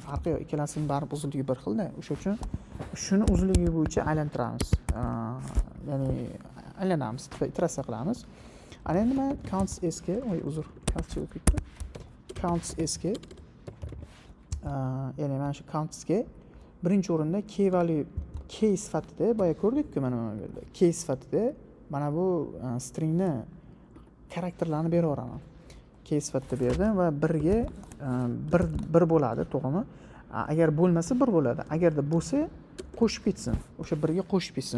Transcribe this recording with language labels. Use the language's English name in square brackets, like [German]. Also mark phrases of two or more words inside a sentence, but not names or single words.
[Uzbek] Farqi yo'q, ikkalasining baribir uzunligi bir xilda. O'sha uchun shuni uzunligi bo'yicha aylantiramiz. Ya'ni aylanamiz, iteratsiya qilamiz. Ana endi men counts s ga, counts o'tib ketdi. Counts s ga, ya'ni mana shu counts ga birinchi o'rinda [English] key value key [Uzbek] sifatida boya ko'rdik-ku mana bu yerda. Key sifatida mana bu stringni xarakterlarini beraveraman. Key sifatida berdim va 1 ga 1 bo'ladi, to'g'rimi? Agar bo'lmasa 1 bo'ladi. Agarda bo'lsa qo'shib ketsin. O'sha 1 ga qo'shib ketsin.